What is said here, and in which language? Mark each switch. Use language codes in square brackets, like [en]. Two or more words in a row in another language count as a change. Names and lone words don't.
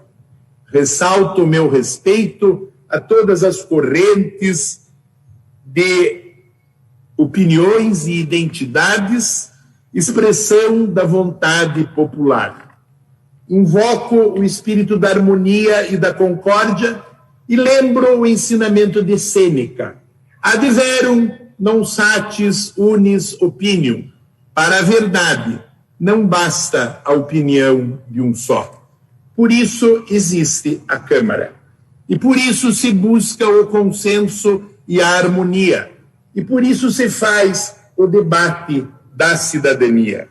[pt] Ressalto o meu respeito a todas as correntes de opiniões e identidades, expressão da vontade popular. Invoco o espírito da harmonia e da concórdia e lembro o ensinamento de Sêneca: [la] ad verum non satis unis opinium. [pt] Para a verdade, não basta a opinião de um só. Por isso existe a Câmara. E por isso se busca o consenso e a harmonia. E por isso se faz o debate da cidadania.